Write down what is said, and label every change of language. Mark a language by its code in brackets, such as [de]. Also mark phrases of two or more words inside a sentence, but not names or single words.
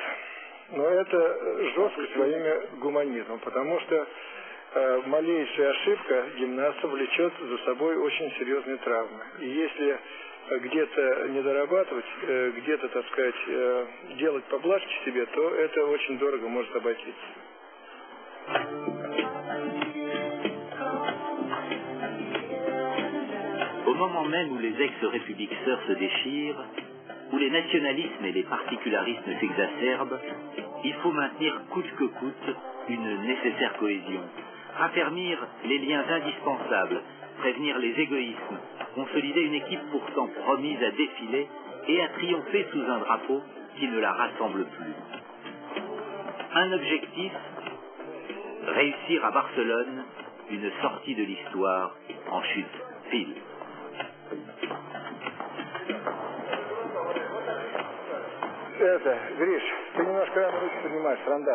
[ru] Но это жесткость во имя гуманизма, потому что малейшая ошибка гимнаста влечет за собой очень серьезные травмы. И если где-то не дорабатывать, где-то, так сказать, делать поблажки себе, то это очень дорого может обойтись. [fr] Au moment même où les ex-républiques sœurs se déchirent, où les nationalismes et les particularismes s'exacerbent, il faut maintenir coûte que coûte une nécessaire cohésion, raffermir les liens indispensables, prévenir les égoïsmes, consolider une équipe pourtant promise à défiler et à triompher sous un drapeau qui ne la rassemble plus. Un objectif, réussir à Barcelone une sortie de l'histoire en chute fine. [ru] Гриш, ты немножко рано руки поднимаешь, рандаль.